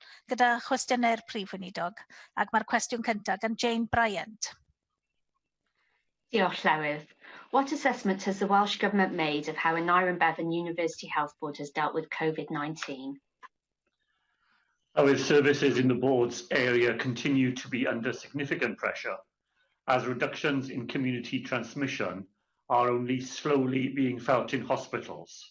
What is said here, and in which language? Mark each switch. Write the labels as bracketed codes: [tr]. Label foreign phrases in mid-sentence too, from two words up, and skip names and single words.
[cy] gyda Cwestiynau'r Prif Weinidog, ac mae'r cwestiwn cyntaf gan Jane Bryant. Diolch, Llywydd. [en] What assessment has the Welsh Government made of how Aneurin Bevan University Health Board has dealt with COVID-19? Our services in the board's area continue to be under significant pressure, as reductions in community transmission are only slowly being felt in hospitals.